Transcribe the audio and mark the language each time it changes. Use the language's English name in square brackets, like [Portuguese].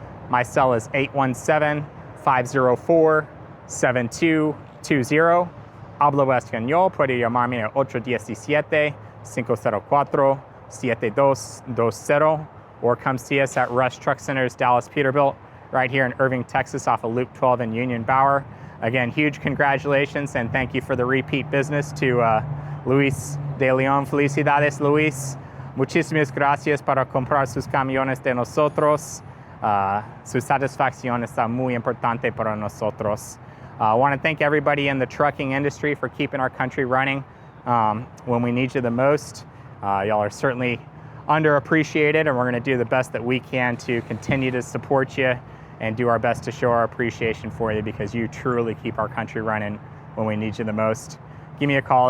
[English] My cell is 817-504-7220. [Spanish] Hablo Español, puede llamarme al 817-504-7220, [English] or come see us at Rush Truck Center's Dallas Peterbilt, right here in Irving, Texas, off of Loop 12 and Union Bower. Again, huge congratulations and thank you for the repeat business to Luis De Leon. [Spanish] Felicidades, Luis. Muchísimas gracias para comprar sus camiones de nosotros. Su satisfacción está muy importante para nosotros. [English] I want to thank everybody in the trucking industry for keeping our country running when we need you the most. Y'all are certainly underappreciated, and we're going to do the best that we can to continue to support you and do our best to show our appreciation for you, because you truly keep our country running when we need you the most. Give me a call.